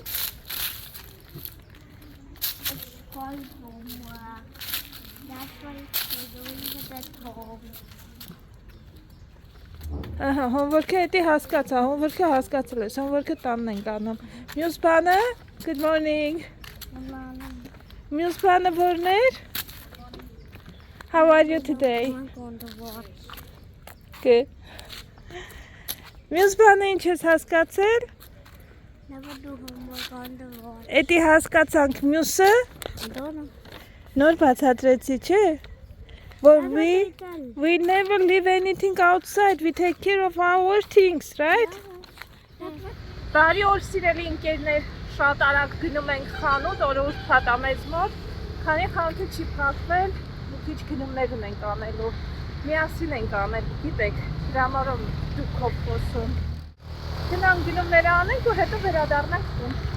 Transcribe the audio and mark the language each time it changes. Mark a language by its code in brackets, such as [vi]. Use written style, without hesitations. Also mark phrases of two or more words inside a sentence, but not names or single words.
[hy] հոմվորքը հետի հասկացա, հոմվորքը հասկացել ես, հոմվորքը տանն ենք անում, մյուս բանը, [en] good morning, [hy] մյուս բանը որն էր, [en] How are you today? I'm going to watch. Good. [hy] Մյուս բանը ինչ ես հասկացել? [en] Never do homework on the watch. [hy] Էդի հասկացանք մյուսը [en] I don't know. [hy] նոր բացատրեցի, չէ? Որ [en] Never taken. we never leave anything outside. We take care of our things, right? [hy] Բարի օր սիրելի ընկերներ, շատ արագ գնում ենք խանութ, օրը ուրբաթ ամեծ մոտ, քանի խանութը չի փակվել, մի քիչ գնումներ ունենք անելու, միասին ենք անել, գիտեք, հրամարով դուքով խոսում։ Գնանք գնումները անենք ու հետո վերադառնանք տուն։